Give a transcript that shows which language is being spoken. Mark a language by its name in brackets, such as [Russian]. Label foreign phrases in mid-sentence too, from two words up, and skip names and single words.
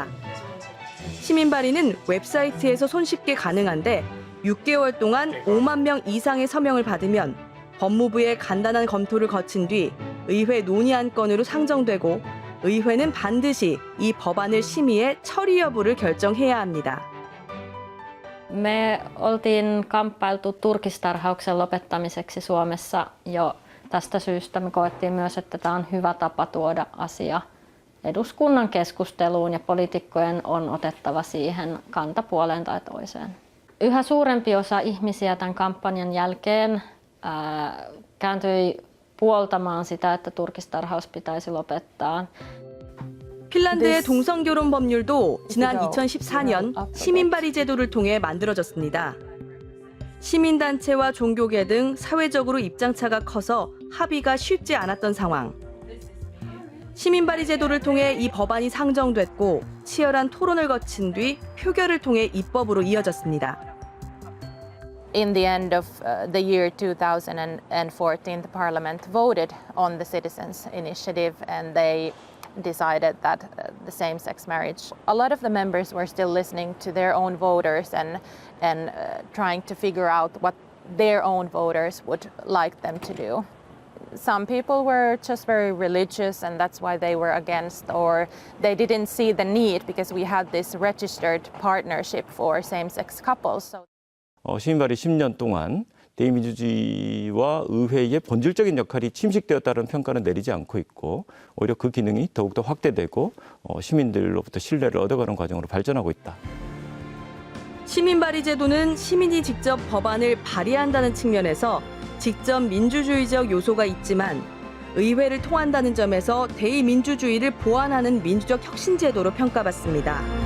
[Korean] 시민발의는 웹사이트에서 손쉽게 가능한데 6개월 동안 5만 명 이상의 서명을 받으면 법무부의 간단한 검토를 거친 뒤 의회 논의 안건으로 상정되고 의회는 반드시 이 법안을 심의해 처리 여부를 결정해야 합니다. [Finnish] Me oltiin kamppailtu turkistarhauksen lopettamiseksi Suomessa jo tästä syystä. Me koettiin myös, että tämä on hyvä tapa tuoda asia eduskunnan keskusteluun ja poliitikkojen on otettava siihen kanta puoleen tai toiseen. Yhä suurempi osa ihmisiä tämän kampanjan jälkeen kääntyi puoltamaan sitä, että turkistarhaus pitäisi lopettaa. [Korean] 핀란드의 동성결혼 법률도 지난 2014년 시민발의 제도를 통해 만들어졌습니다. 시민단체와 종교계 등 사회적으로 입장차가 커서 합의가 쉽지 않았던 상황. 시민발의 제도를 통해 이 법안이 상정됐고 치열한 토론을 거친 뒤 표결을 통해 입법으로 이어졌습니다. [English] In the end of the year 2014, the Parliament voted on the Citizens' Initiative and they decided that the same-sex marriage. A lot of the members were still listening to their own voters and trying to figure out what their own voters would like them to do. Some people were just very religious and that's why they were against, or they didn't see the need because we had this registered partnership for same-sex couples. [Korean] 시민발의 10년 동안 대의민주주의와 의회의 본질적인 역할이 침식되었다는 평가는 내리지 않고 있고 오히려 그 기능이 더욱더 확대되고 시민들로부터 신뢰를 얻어가는 과정으로 발전하고 있다. 시민발의 제도는 시민이 직접 법안을 발의한다는 측면에서 직접 민주주의적 요소가 있지만 의회를 통한다는 점에서 대의민주주의를 보완하는 민주적 혁신제도로 평가받습니다.